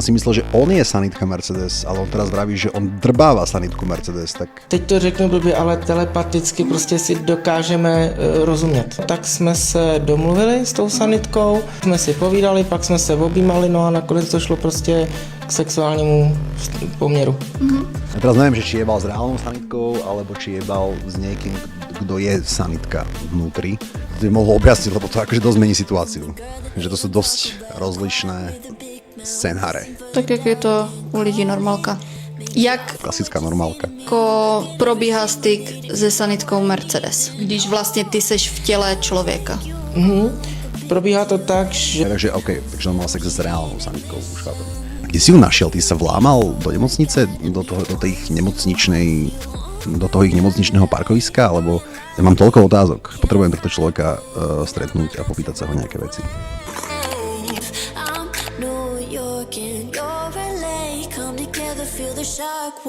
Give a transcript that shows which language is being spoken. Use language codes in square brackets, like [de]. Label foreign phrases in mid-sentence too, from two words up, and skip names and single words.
[sk] Si myslel, že on je sanitka Mercedes, ale on teraz vraví, že on drbáva sanitku Mercedes, tak... [cs] Teď to řeknu blbě, ale telepaticky prostě si dokážeme rozumět. Tak jsme se domluvili s tou sanitkou, jsme si povídali, pak jsme se objímali, no a nakonec to šlo prostě k sexuálnímu poměru. [sk] Ja teraz neviem, že či jebal s reálnou sanitkou, alebo či jebal s niekým, kto je sanitka vnútri. To by mohlo objasniť, lebo to akože dosť mení situáciu. Že to sú dosť rozlišné scenáre. [cs] Tak jak je to u lidí normálka. Jak Klasická normálka. jako probíhá styk se sanitkou Mercedes, když vlastně ty seš v těle člověka? Probíhá to tak, že [sk] Takže OK, takže on mal sex s reálnou sanitkou, už chápem. Kde si ju našiel? Ty sa vlámal do nemocnice? Do toho ich nemocničného parkoviska? Alebo ja mám toľko otázok. Potrebujem tohto človeka stretnúť a popýtať sa ho nejaké veci. [en] I'm New York and you're LA. Come together, feel the shock.